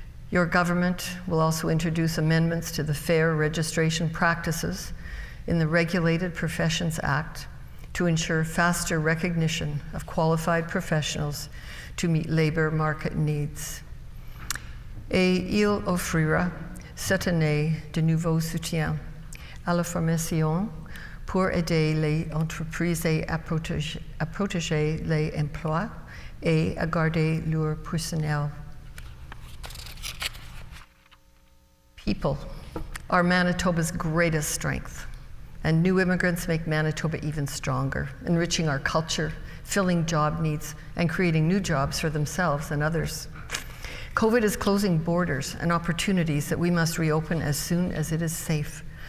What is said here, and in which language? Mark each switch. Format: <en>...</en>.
<en>Your government will also introduce amendments to the fair registration practices in the Regulated Professions Act to ensure faster recognition of qualified professionals to meet labor market needs.</en> <fr>Et il offrira cette année de nouveaux soutiens à la formation pour aider les entreprises à protéger les emplois et à garder leur personnel.</fr> <en>People are Manitoba's greatest strength, and new immigrants make Manitoba even stronger, enriching our culture, filling job needs, and creating new jobs for themselves and others. COVID is closing borders and opportunities that we must reopen as soon as it is safe.</en>